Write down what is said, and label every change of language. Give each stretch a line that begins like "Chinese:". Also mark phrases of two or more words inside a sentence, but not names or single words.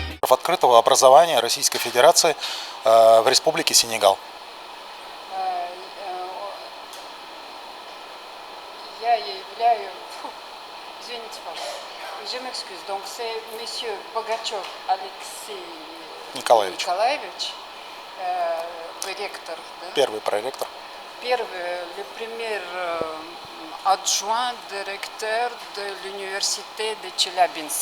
Russian: студентов открытого образования Российской Федерации в Республике Сенегал. Я являюсь... Извините, пожалуйста.
French: Je m'excuse. Donc c'est monsieur Bogachov Alexei Николаевич,
Russian: ректор, да? Первый проректор.
French: Le premier adjoint directeur de l'université de Tcheliabinsk.